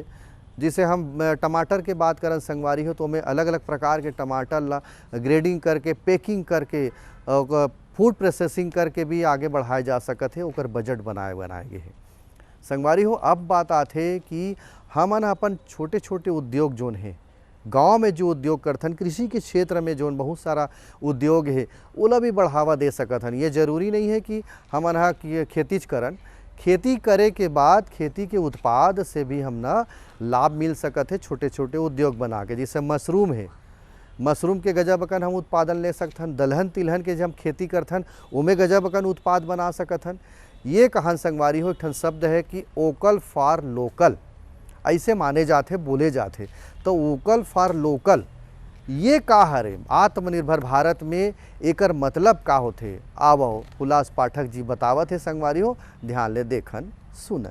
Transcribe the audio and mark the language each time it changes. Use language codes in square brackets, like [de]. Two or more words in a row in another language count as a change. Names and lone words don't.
[hne] जिसे हम टमाटर के बात करें संगवारी हो तो हमें अलग अलग प्रकार के टमाटर ला ग्रेडिंग करके पैकिंग करके फूड प्रोसेसिंग करके भी आगे बढ़ाए जा सकत है, ओकर बजट बनाए गए है। संगवारी हो, अब बात आते कि हमन अपन छोटे छोटे उद्योग जोन है गांव में जो उद्योग करथन, कृषि के क्षेत्र में जोन बहुत सारा उद्योग है ओला भी बढ़ावा दे सकत हन। ये जरूरी नहीं है कि हमन हा खेती करन, खेती करे के बाद खेती के उत्पाद से भी हमना लाभ मिल सकत है छोटे छोटे उद्योग बना के। जैसे मशरूम है, मशरूम के गजब अकन हम उत्पादन ले सकथन, दलहन तिलहन के जब हम खेती करथन उमें गजब अकन उत्पाद बना सकथन। ये कहान संगवारी हो एक ठन शब्द है कि [en] vocal for local, [hne] ऐसे माने जाते बोले जाते। तो [en] vocal for local [hne] ये का हरे आत्मनिर्भर भारत में एकर मतलब का होथे, आवो हुलास पाठक जी बतावत है संगवारी हो, ध्यान ले देखन सुनन।